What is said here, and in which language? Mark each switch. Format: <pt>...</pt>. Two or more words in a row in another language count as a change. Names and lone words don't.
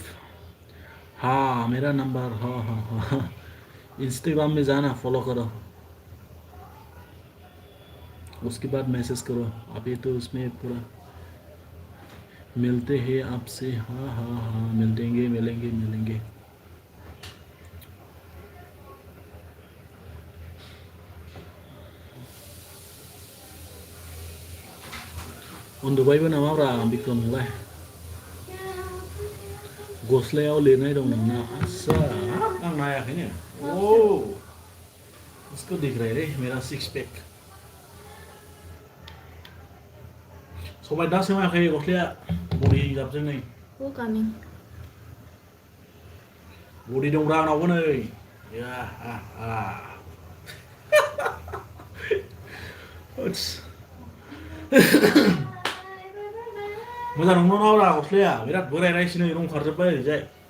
<hi>हाँ मेरा नंबर, हाँ। इंस्टाग्राम में जाना, फॉलो करो, उसके बाद मैसेज करो। अभी तो उसमें पूरा मिलते हैं आपसे। हाँ मिलेंगे।</hi> <brx>उन्दुबायबो नामाब्रा बिक्रमलाय? गस्लायाव लिरनाय दं नोंना? आच्छा आं नायाखैनो। ओ इसको दिख रहा है रे मेरा</brx> <en>six pack.</en> <brx>सबाय दा सोमायाखै गस्लाया बडि जाबजों नै।</brx> <en>Who coming?</en> <brx>बडि दंब्रा आंनावबो नै। या ओट्स मोजां नंगौ नाब्रा गस्लाया बिराद बोरायनायसै नै रं खारजोब्बाय ओरैजाय।</brx>